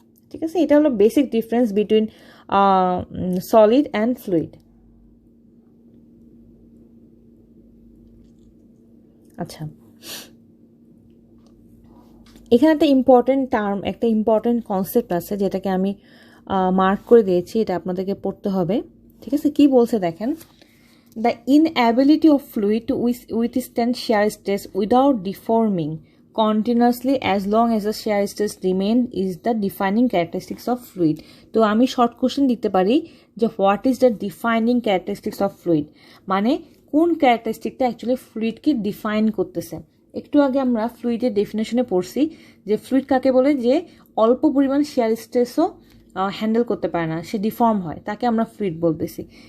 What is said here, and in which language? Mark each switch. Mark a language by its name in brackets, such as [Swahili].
[Bangla] ঠিক আছে, এটা হলো [English] Basic difference between solid and fluid. [Bangla] আচ্ছা, এখানে একটা ইম্পর্টেন্ট টার্ম, একটা ইম্পর্টেন্ট কনসেপ্ট আছে যেটাকে আমি মার্ক করে দিয়েছি, এটা আপনাদেরকে পড়তে হবে। ঠিক আছে, কি বলছে দেখেন, [English] The inability of fluid to withstand shear stress without deforming continuously as long as the shear stress remain is the defining characteristics of fluid. [Bangla] তো আমি শর্ট কোশ্চেন দিতে পারি যে [English] what is the defining characteristics of fluid, [Bangla] মানে কোন ক্যারেক্টারিস্টিকটা actually ফ্লুইডকে define করতেছে। একটু আগে আমরা ফ্লুইডের ডেফিনেশনে পড়ছি যে ফ্লুইড কাকে বলে, যে অল্প পরিমাণ শেয়ার স্ট্রেসও হ্যান্ডেল করতে পারে না, সে ডিফর্ম হয়, তাকে আমরা ফ্লুইড বলতেছি।